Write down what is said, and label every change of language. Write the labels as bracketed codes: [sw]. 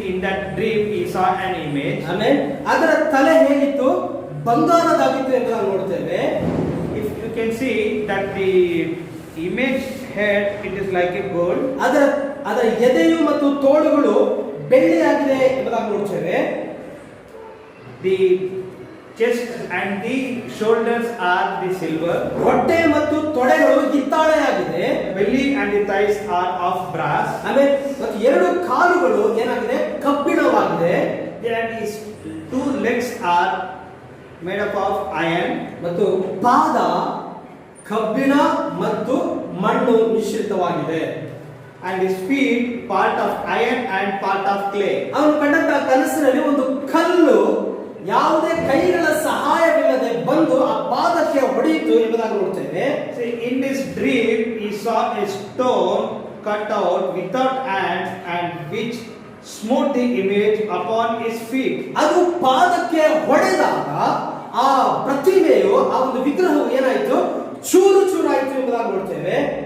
[en] In that dream he saw an image. [kn] ಆಮೇಲೆ ಅದರ ತಲೆ ಹೇಗಿತ್ತು? ಬಂಗಾರದಾಗಿತ್ತು ಎಂದು ನಾವು ನೋಡ್ತೇವೆ. [en] If you can see that the image head, it is like a gold. [kn] ಅದರ ಎದೆಯು ಮತ್ತು ತೋಳುಗಳು ಬೆಳ್ಳಿಯಾಗಿದೆ ಎಂಬುದಾಗಿ ನೋಡ್ತೇವೆ. [en] The chest and the shoulders are the silver. [kn] ಹೊಟ್ಟೆ ಮತ್ತು ತೊಡೆಗಳು ಹಿತ್ತಾಳೆಯಾಗಿದೆ. [en] Belly and the thighs are of brass. [kn] ಆಮೇಲೆ ಮತ್ತು 2 ಕಾಲುಗಳು ಏನಾಗಿದೆ? ಕಬ್ಬಿಣವಾಗಿದೆ. [en] And his 2 legs are made up of iron. [kn] ಮತ್ತು ಪಾದ ಕಬ್ಬಿಣ ಮತ್ತು ಮಣ್ಣು ಮಿಶ್ರಿತವಾಗಿದೆ. [en] And his feet part of iron and part of clay. [kn] ಅವನು ಕಂಡಂತ ಕನಸಿನಲ್ಲಿ ಒಂದು ಕಲ್ಲು ಯಾವುದೇ ಕೈಗಳ ಸಹಾಯವಿಲ್ಲದೆ ಬಂದು ಆ ಪಾದಕ್ಕೆ ಹೊಡೆಯಿತು ಎಂಬುದಾಗಿ ನೋಡ್ತೇವೆ. [en] See, in this dream he saw a stone cut out without hands and which smote the image upon his feet. [kn] ಅದು ಪಾದಕ್ಕೆ ಹೊಡೆದಾಗ ಆ ಪ್ರತಿಮೆಯು ಆ ಒಂದು ವಿಗ್ರಹವು ಏನಾಯಿತು, ಚೂರು ಚೂರಾಯಿತು ಎಂಬುದಾಗಿ ನೋಡ್ತೇವೆ.